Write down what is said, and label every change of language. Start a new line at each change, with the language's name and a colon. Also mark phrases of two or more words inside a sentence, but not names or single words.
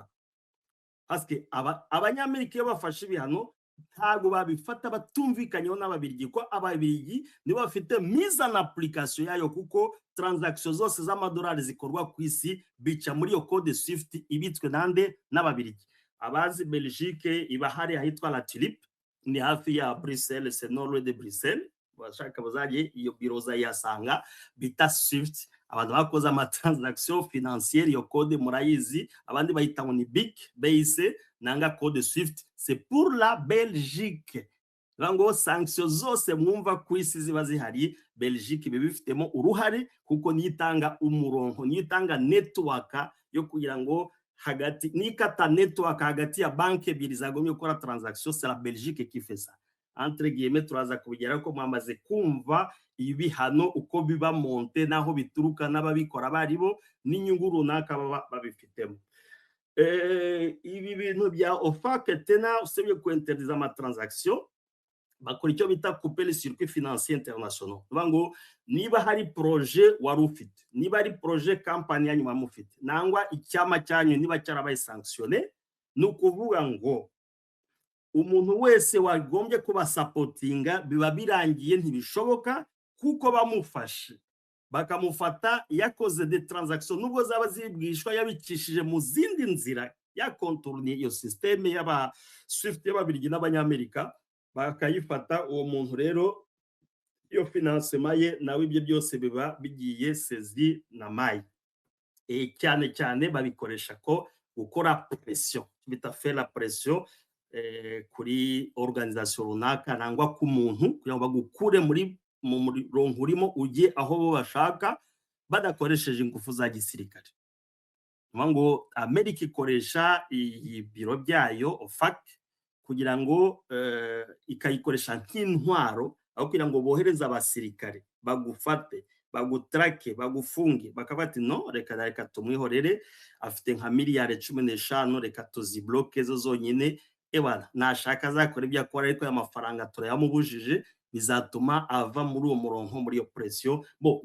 Kinyarwanda: Paske abanyamerika iyo bafashe ibihano ntago babifata batumvikanyeho n'ababirigi ko ababirigi nibo bafite
French: mise en application
Kinyarwanda: yayo kuko transaction zose z'amadolari zikorwa ku isi bica muri iyo code Swift ibitswe nande n'ababirigi. Abazi Belgique iba hari ahitwa La Tulipe ni hafi ya Bruxelles
French: c'est nord de Bruxelles
Kinyarwanda: bashaka bazaje iyo biro zayasanga bita Swift. Abantu bakoze ama
French: transaction financière
Kinyarwanda: iyo code murayizi abandi bayita ngo ni BIC nanga code Swift
French: c'est pour la Belgique.
Kinyarwanda: Ngo sanctions zose mwumva ku isi ziba zihari Belgique bibifitemo uruhare kuko nitanga umurongo nitanga network yo kugira ngo hagati nikata network hagati ya banki ebyiri zagomye gukora transaction
French: c'est la Belgique qui fait ça. Entre guillemets
Kinyarwanda: turaza kubigera ko mwamaze kumva ibihano uko biba monte naho bituruka n'ababikora baribo n'inyungu runaka baba babifitemo. Ibi bintu bya OFAC tena usebye ku interdire ama transaction bakora icyo bita
French: couper le circuit financier international.
Kinyarwanda: Ngo niba hari projet wari ufite niba ari projet company yanyuma mufite nangwa icyama cyanyu niba cyarabaye sanctionné nukuvuga ngo umuntu wese wagombye kuba supportinga biba birangiye ntibishoboka kuko bamufashe bakamufata yakoze
French: de transaction
Kinyarwanda: nubwo zaba zibwishwa yabikishije mu zindi nzira ya contourner iyo systeme y'aba Swift y'ababirigi n'abanyamerika bakayifata uwo muntu rero iyo financement ye nawe ibyo byose biba bigiye sezi na mayi. Cyane cyane babikoresha ko gukora pression bita
French: faire la pression
Kinyarwanda: kuri organisation runaka nangwa ku muntu kugira ngo bagukure muri ronkurimo ujye aho bo bashaka badakoresheje ingufu za gisirikare. ngo Amerika ikoresha ibiro byayo OFAC kugira ngo ikayikoresha nk'intwaro aho kugira ngo bohereze abasirikare bagufate bagutrake bagufunge bakabati no reka tumwihorere afite nka miliyari 15 reka tuzibloke zo zonyine ebana nashaka azakora ibyo akora ariko y'amafaranga turayamubujije bizatuma ava muri uwo murongo muri iyo pression bo